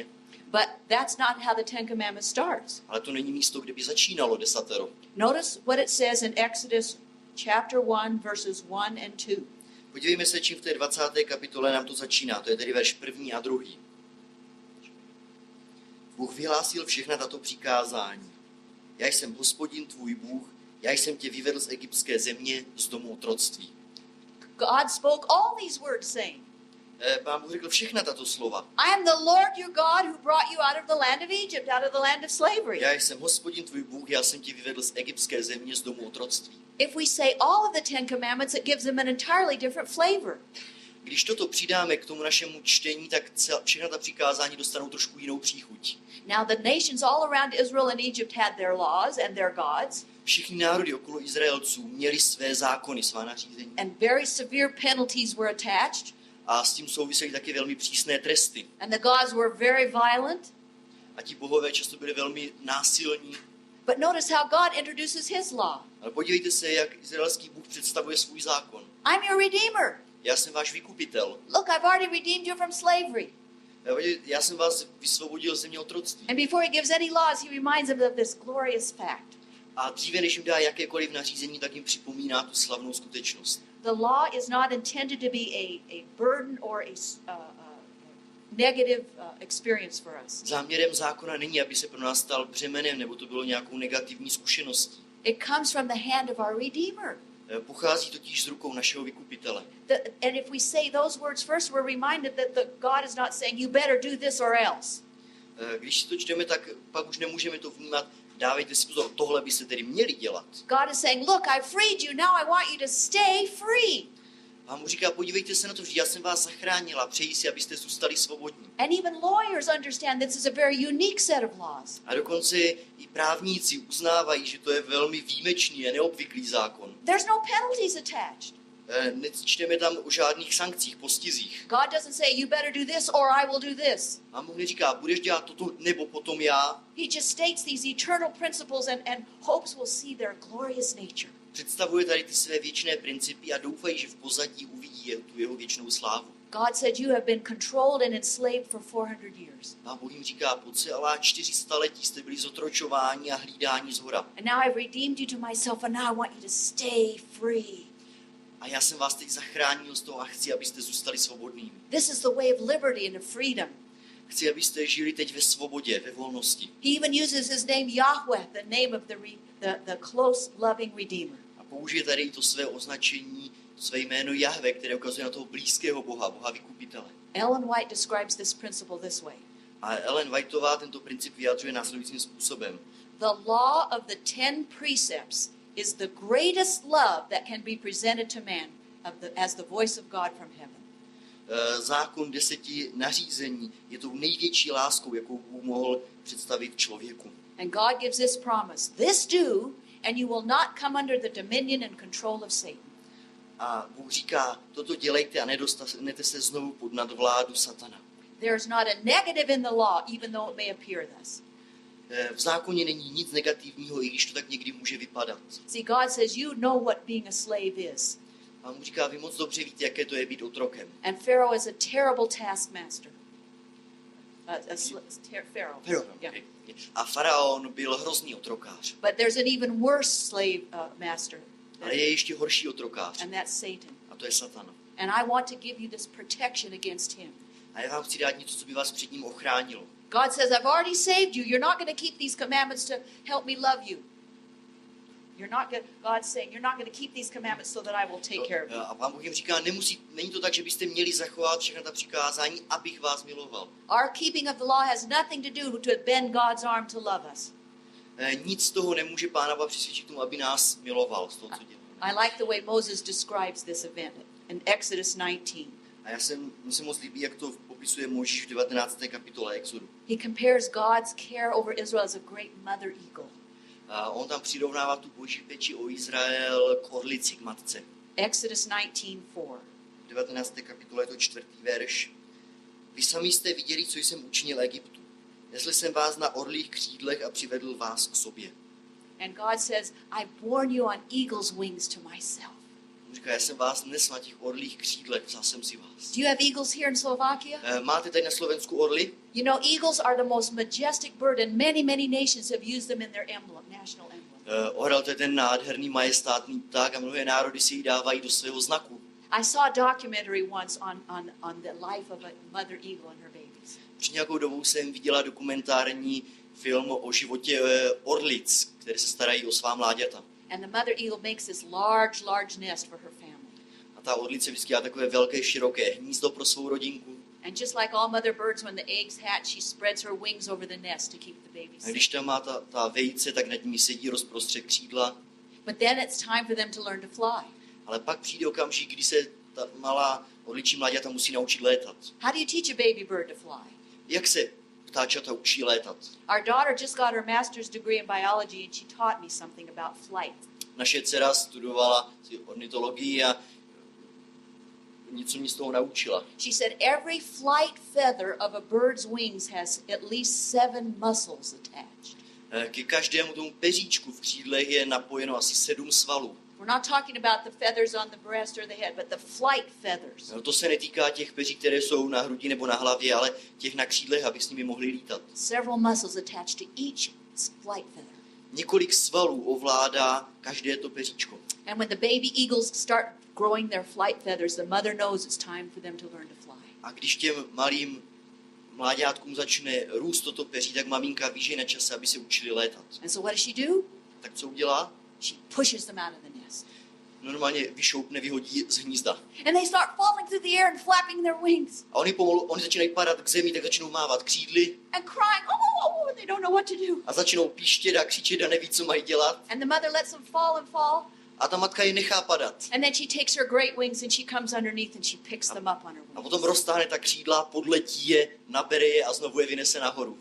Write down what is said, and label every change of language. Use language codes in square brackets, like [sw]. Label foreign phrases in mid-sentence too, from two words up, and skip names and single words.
[en] But that's not how the Ten Commandments starts. [cs] Ale to není místo, kde by začínalo desatero. [en] Notice what it says in Exodus chapter 1, verses 1 and 2. [cs] Podívejme se, čím v té 20. kapitole nám to začíná. To je tedy verš 1. a 2. Bůh vyhlásil všechna tato přikázání. Já jsem Hospodin tvůj Bůh, já jsem tě vyvedl z egyptské země, z domu otroctví. [en] God spoke all these words saying, [cs] Pán Bůh řekl všechna tato slova. [en] I am the Lord your God who brought you out of the land of Egypt, out of the land of slavery. [cs] Já jsem Hospodin tvůj Bůh, já jsem tě vyvedl z egyptské země, z domu otroctví. [en] If we say all of the Ten Commandments, it gives them an entirely different flavor. [cs] Když toto přidáme k tomu našemu čtení, tak všechna ta přikázání dostanou trošku jinou příchuť. [en] Now the nations all around Israel and Egypt had their laws and their gods. [cs] Všichni národy okolo Izraelců měli své zákony, svá nařízení. [en] And very severe penalties were attached. [cs] A s tím souvisely taky velmi přísné tresty. [en] And the gods were very violent. [cs] A ti bohové často byli velmi násilní. [en] But notice how God introduces his law. [cs] Ale podívejte se, jak izraelský Bůh představuje svůj zákon. [en] I'm your redeemer. [cs] Já jsem váš vykupitel. [en] Look, I've already redeemed you from slavery. [cs] Já jsem vás vysvobodil z země otroctví. [en] And before he gives any laws, he reminds them of this glorious fact. [cs] A dříve, než jim dá jakékoliv nařízení, tak jim připomíná tu slavnou skutečnost. [en] The law is not intended to be a burden or a negative experience for us. [cs] Záměrem zákona není, aby se pro nás stal břemenem, nebo to bylo nějakou negativní zkušeností. [en] It comes from the hand of our Redeemer. [cs] Pochází totiž z rukou našeho vykupitele. [en] And if we say those words first, we're reminded that God is not saying, you better do this or else. [cs] Když si to čteme, tak pak už nemůžeme to vnímat. Dávejte si pozor, tohle byste tedy měli dělat. [en] God is saying, look, I freed you, now I want you to stay free. [cs] Pán mu říká, podívejte se na to, že já jsem vás zachránila, přeji si, abyste zůstali svobodní. [en] And even lawyers understand this is a very unique set of laws. [cs] A dokonce i právníci uznávají, že to je velmi výjimečný a neobvyklý zákon. [en] There's no penalties attached. [cs] Nečteme tam o žádných sankcích, postizích. [en] God doesn't say, you better do this or I will do this. [cs] Pán mu neříká, budeš dělat toto nebo potom já. [en] He just states these eternal principles and hopes we'll see their glorious nature. [cs] Představuje tady ty své věčné principy a doufají, že v pozadí uvidí tu jeho věčnou slávu. [en] God said you have been controlled and enslaved for 400 years. [cs] Pán Bůh jim říká, po celá 400 letí jste byli zotročováni a hlídáni zhora. [en] And now I've redeemed you to myself and now I want you to stay free. [cs] A já jsem vás teď zachránil z toho a chci, abyste zůstali svobodnými. [en] This is the way of liberty and of freedom. [cs] Chci, abyste žili teď ve svobodě, ve volnosti. [en] He even uses his name Yahweh, the name of the close, loving Redeemer. [cs] A použije tady i to své označení, to své jméno Jahve, které ukazuje na toho blízkého Boha, Boha vykupitele. [en] Ellen White describes this principle this way. [cs] A Ellen Whiteová tento princip vyjadřuje následujícím způsobem. [en] The law of the 10 precepts is the greatest love that can be presented to man as the voice of God from heaven. [cs] Zákon 10 nařízení je tou největší láskou, jakou Bůh mohl představit člověku. [en] And God gives this promise, this do, and you will not come under the dominion and control of Satan. [cs] A Bůh říká, toto dělejte a nedostanete se znovu pod nadvládu satana. [en] There is not a negative in the law, even though it may appear thus. [cs] V zákoně není nic negativního, i když to tak někdy může vypadat. [en] See, God says you know what being a slave is. [cs] A mu říká, vy moc dobře víte, jaké to je být otrokem. [en] And Pharaoh is a terrible taskmaster. Pharaoh. Yeah. [cs] A faraon byl hrozný otrokář. [en] But there's an even worse slave master. [cs] Ale je ještě horší otrokář. [en] And that's Satan. [cs] A to je Satan. [en] And I want to give you this protection against him. [cs] A já vám chci dát něco, co by vás před ním ochránilo. [en] God says, I've already saved you. You're not going to keep these commandments to help me love you. God's saying, you're not going to keep these commandments so that I will take care of you. [cs] A Pán Bůh jim říká, není to tak, že byste měli zachovat všechna ta přikázání, abych vás miloval. [en] Our keeping of the law has nothing to do to bend God's arm to love us. [cs] Nic z toho nemůže Pána Boha přesvědčit tomu, aby nás miloval z toho, co dělá. [en] I like the way Moses describes this event in Exodus 19. [cs] A mně se moc líbí, jak to popisuje Mojžíš v 19. kapitole Exodu. [en] He compares God's care over Israel as a great mother eagle. [cs] A on tam přirovnává tu boží péči o Izrael k orlici, k matce. [en] Exodus 19:4. [cs] V 19. kapitole je to 4. verš. Vy sami jste viděli, co jsem učinil Egyptu. Nesl jsem vás na orlích křídlech a přivedl vás k sobě. [en] And God says, I've borne you on eagle's wings to myself. [cs] On říká, já jsem vás nesl na těch orlích křídlech, vzal jsem si vás. [en] Do you have eagles here in Slovakia? [cs] Máte tady na Slovensku orly? [en] You know, eagles are the most majestic bird, and many, many nations have used them in their emblem, national emblem. [cs] Orel, to je ten nádherný, majestátný pták a mnohé národy si ji dávají do svého znaku. [en] I saw a documentary once on the life of a mother eagle and her babies. [cs] Před nějakou dobou jsem viděla dokumentární film o životě orlic, které se starají o svá mláďata. [en] And the mother eagle makes this large nest for her family. [cs] A ta orlice vždycky má takové velké, široké hnízdo pro svou rodinku. [en] And just like all mother birds, when the eggs hatch, she spreads her wings over the nest to keep the babies [cs] A [en] safe. [cs] když tam má ta vejce, tak nad ní sedí rozprostřed křídla. [en] But then it's time for them to learn to fly. [cs] Ale pak přijde okamžik, kdy se ta malá orličí mláďata musí naučit létat. [en] How do you teach a baby bird to fly? [cs] Jak se ptáčata učí létat? [en] Our daughter just got her master's degree in biology, and she taught me something about flight. [cs] Naše dcera studovala ornitologii a něco mě z toho naučila. [en] She said every flight feather of a bird's wings has at least 7 muscles attached. [cs] Ke každému tomu peříčku v křídlech je napojeno asi 7 svalů. [en] We're not talking about the feathers on the breast or the head, but the flight feathers. [cs] No, to se netýká těch peří, které jsou na hrudi nebo na hlavě, ale těch na křídlech, aby s nimi mohli lítat. [en] Several muscles attached to each flight feather. [cs] Několik svalů ovládá každé to peříčko. [en] And when the baby eagles start growing their flight feathers, the mother knows it's time for them to learn to fly. [cs] A když těm malým mláďátkům začne růst toto peří, tak maminka ví, že je na čase, aby se učili létat. [en] And so what does she do? [cs] Tak co udělá? [en] She pushes them out of the nest. [cs] Normálně vyšoupne, vyhodí z hnízda. [en] And they start falling through the air and flapping their wings. [cs] A oni začínají padat k zemi, tak začnou mávat křídly. [en] And crying, oh, they don't know what to do. [cs] A začnou píštět a křičet a neví, co mají dělat. [en] And the mother lets them fall and fall. [cs] A ta matka je nechá padat. [en] And then she takes her great wings and she comes underneath and she picks them up on her [cs] A [en] wings. [cs] potom roztáhne ta křídla, podletí je, nabere je a znovu je vynese nahoru.